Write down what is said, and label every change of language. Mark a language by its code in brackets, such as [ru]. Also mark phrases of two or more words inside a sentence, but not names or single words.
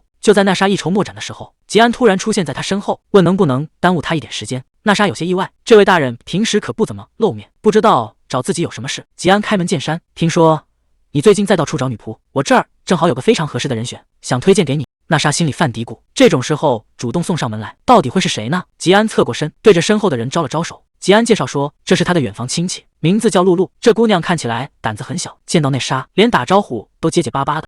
[zh] 就在娜莎一籌莫展的時候，吉安突然出現在她身後，問能不能耽誤她一點時間。娜莎有些意外，這位大人平時可不怎麼露面，不知道找自己有什麼事。吉安開門見山，聽說你最近在到處找女僕，我這兒正好有個非常合適的人選，想推薦給你。娜莎心裡犯嘀咕，這種時候主動送上門來，到底會是誰呢？吉安側過身，對着身後的人招了招手。吉安介紹說，這是他的遠房親戚，名字叫露露。這姑娘看起來膽子很小，見到奈莎連打招呼都結結巴巴的。